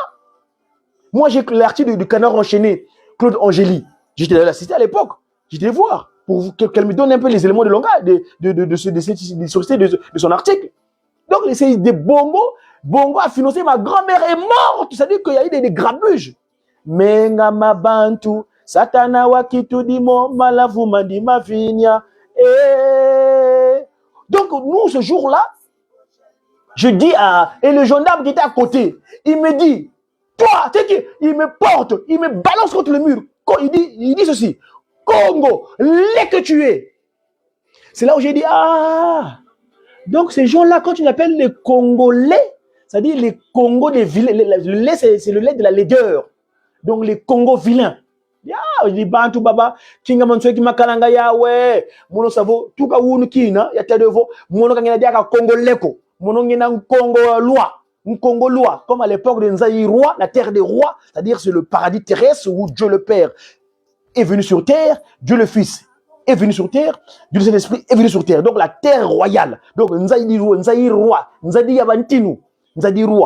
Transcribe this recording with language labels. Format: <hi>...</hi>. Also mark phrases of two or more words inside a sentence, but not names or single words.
<fr>Moi, j'ai l'article du Canard enchaîné, Claude Angéli. J'étais allé l'assister à l'époque. J'étais allé voir pour qu'elle me donne un peu les éléments de langage de son article. Donc, c'est des Bongo. Bongo a financé, ma grand-mère est morte. C'est-à-dire qu'il y a eu des grabuges.</fr> <kg>Menga Mabantu, Satana wakitudimo malavuma di mavinia.</kg> <fr>Et... Donc, nous, ce jour-là, je dis à... Et le gendarme qui était à côté, il me dit, toi, tu sais qui, il me porte, il me balance contre le mur. Il dit ceci, Congo, laid que tu es. C'est là où j'ai dit, ah, donc ces gens-là, quand tu les appelles les Congolais, c'est-à-dire les Congos des vilains, le lait, c'est le lait de la laideur. Donc les Congos vilains.</fr> <kg>Ya, di bantu baba, kinga manswe ki makalanga ya we, mono savo, tuka wunu kina, ya tedevo, mono kangena diaka Congo leko, mono ngena Congo loi, Congo loi,</kg> <fr>comme à l'époque de Nzaï roi, la terre des rois, c'est-à-dire c'est le paradis terrestre où Dieu le Père est venu sur terre, Dieu le Fils est venu sur terre, Dieu le Saint-Esprit est venu sur terre. Donc la terre royale. Donc Nzaï roi, Nzaï Yabantinu, Nzaï roi.</fr>